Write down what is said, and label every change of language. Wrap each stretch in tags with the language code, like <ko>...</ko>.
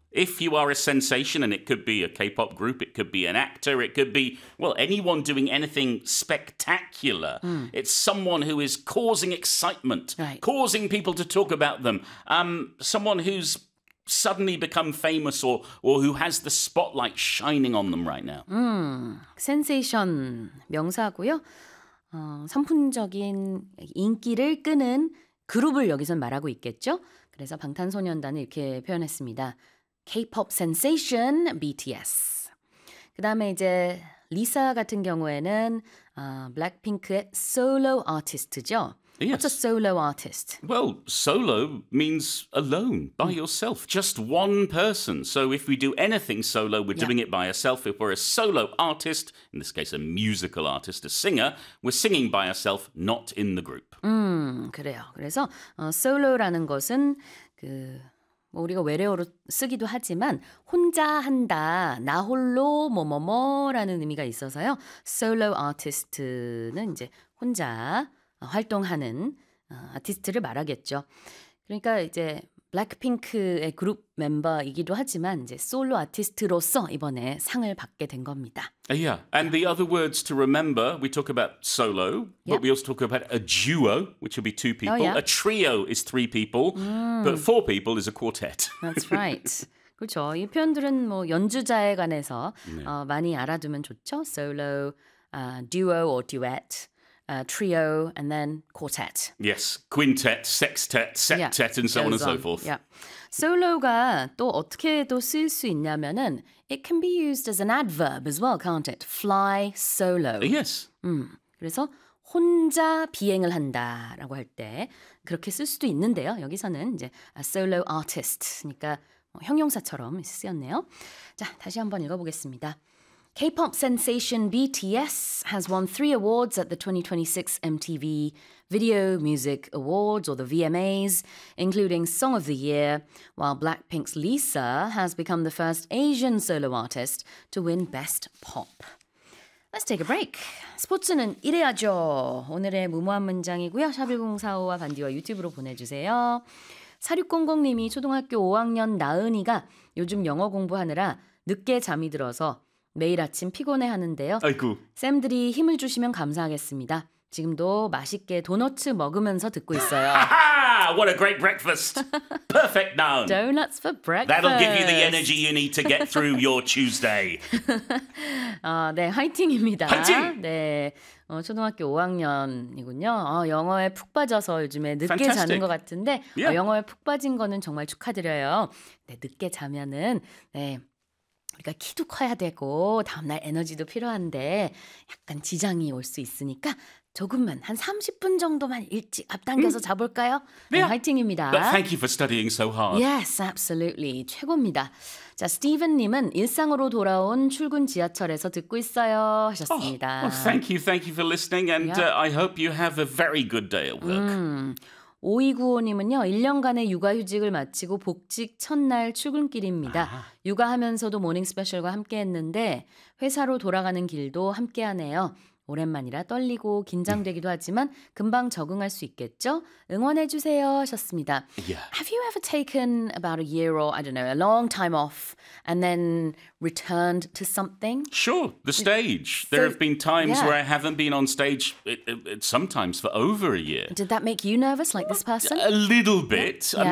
<en>If you are a sensation, and it could be a K-pop group, it could be an actor, it could be, well, anyone doing anything spectacular. It's someone who is causing excitement, causing people to talk about them. Someone who's suddenly become famous or who has the spotlight shining on them right now.</en> <ko>Sensation, 명사고요. 선풍적인 인기를 끄는 그룹을 여기서 말하고 있겠죠. 그래서 방탄소년단은 이렇게 표현했습니다.</ko> <en>K-pop sensation, BTS.</en> <ko>그 다음에 이제 리사 같은 경우에는 블랙핑크의 솔로 아티스트죠.</ko> <en>Yes. What's a solo artist? Well, solo means alone, by yourself, just one person. So if we do anything solo, we're doing it by ourselves. If we're a solo artist, in this case a musical artist, a singer, we're singing by ourselves, not in the group.</en> <ko>그래요. 그래서 solo라는 것은 그 뭐 우리가 외래어로 쓰기도 하지만 혼자 한다, 나 홀로 뭐뭐뭐라는 의미가 있어서요. Solo artist는 이제 혼자 활동하는 아티스트를 말하겠죠. 그러니까 이제 블랙핑크의 그룹 멤버이기도 하지만 이제 솔로 아티스트로서 이번에 상을 받게 된 겁니다.</ko> <en>Yeah, and the other words to remember, we talk about solo, but we also talk about a duo, which would be 2 people. A trio is 3 people, but 4 people is a quartet. That's right.</en> <ko>그렇죠. 이 표현들은 뭐 연주자에 관해서 많이 알아두면 좋죠. Solo</ko> <en>duo or duet, trio, and then quartet. Yes, quintet, sextet, septet, yeah. and so on and so forth. Yeah.</en> <ko>Solo가 또 어떻게 또 쓸 수 있냐면은</ko> <en>it can be used as an adverb as well, can't it? Fly solo. Yes.</en> <ko>그래서 혼자 비행을 한다라고 할 때 그렇게 쓸 수도 있는데요. 여기서는 이제 a solo artist니까 형용사처럼 쓰였네요. 자, 다시 한번 읽어보겠습니다.</ko> <en>K-pop sensation BTS has won 3 awards at the 2026 MTV Video Music Awards, or the VMAs, including Song of the Year, while Blackpink's Lisa has become the first Asian solo artist to win Best Pop. Let's take a break.</en> <ko>스포츠는 이래야죠. 오늘의 무모한 문장이고요. 샵1045와 반디와 유튜브로 보내주세요. 4600님이 초등학교 5학년 나은이가 요즘 영어 공부하느라 늦게 잠이 들어서 매일 아침 피곤해 하는데요. 아이고. 쌤들이 힘을 주시면 감사하겠습니다. 지금도 맛있게 도넛 먹으면서 듣고 있어요.</ko> <en>What a great breakfast. Perfect now. Donuts for breakfast. That'll give you the energy you need to get through your Tuesday.</en> <ko>네, 화이팅입니다. 화이팅! 네. 초등학교 5학년이군요. 영어에 푹 빠져서 요즘에 늦게</ko> <en>Fantastic.</en> <ko>자는 것 같은데</ko> <en>yeah.</en> <ko>영어에 푹 빠진 거는 정말 축하드려요. 네, 늦게 자면은 네. 우리가 키도 커야 되고 다음날 에너지도 필요한데 약간 지장이 올 수 있으니까 조금만 한 30분 정도만 일찍 앞당겨서 자볼까요? 네, 화이팅입니다.</ko> <en>But thank you for studying so hard. Yes, absolutely.</en> <ko>최고입니다. 자, 스티븐님은 일상으로 돌아온 출근 지하철에서 듣고 있어요 하셨습니다.</ko> <en>Oh, well, thank you for listening and yeah. I hope you have a very good day at work.</en> <ko>5295님은요, 1년간의 육아휴직을 마치고 복직 첫날 출근길입니다. 아하. 육아하면서도 모닝 스페셜과 함께했는데 회사로 돌아가는 길도 함께하네요. 오랜만이라 떨리고 긴장되기도 하지만 금방 적응할 수 있겠죠? 응원해 주세요 하셨습니다.</ko> <en>Yeah. Have you ever taken about a year or, I don't know, a long time off and then returned to something? Sure, the stage. So, there have been times yeah. where I haven't been on stage sometimes for over a year. Did that make you nervous like this person? A little bit. Yeah.</en>